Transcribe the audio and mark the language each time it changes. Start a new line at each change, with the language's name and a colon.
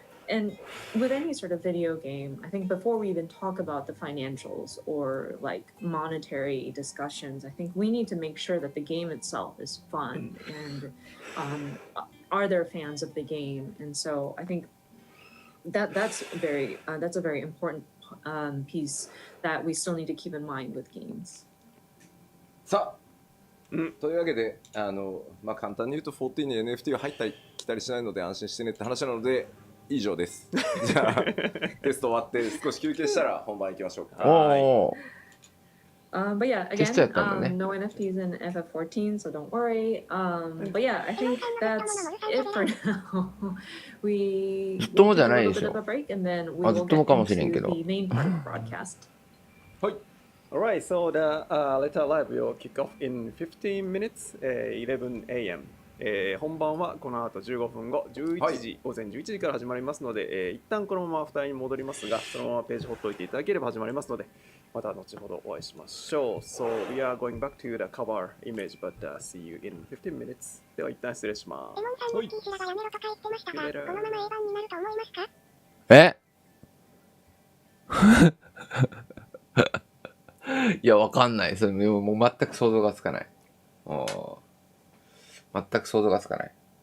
English: And with any sort of video game, I think before we even talk about the financials or like monetary discussions, I think we need to make sure that the game itself is fun and are there fans of the game? And so I think that's a very important piece that we still need to keep in mind with games.
Japanese: さあ、というわけでまあ、簡単に言うと14に NFT は入ったり来たりしないので安心してねって話なので以上です。じゃあテスト終わって少し休憩したら本番行きましょうか。
English: But yeah, again, no NFTs in FF14, so don't worry. But yeah, I think that's it for now. We will take a little bit of a break and then we will get into the main part of the broadcast.
Japanese: はい。
English: Alright, so the letter live will kick off in 15 minutes, 11 a.m.
Japanese: 本番はこの後15分後、11時、午前11時から始まりますので、一旦このまま2人に戻りますが、そのままページほっといていただければ始まりますので、また後ほどお会いしましょう。
English: So we are going back to the cover image, but see you in 15 minutes.
Japanese: では一旦失礼します。エモンさん、ルッキー氏がやめろとか言ってましたが、このまま A 番になると思いますか？いや、わかんない。それもう全く想像がつかない。全く想像がつかない。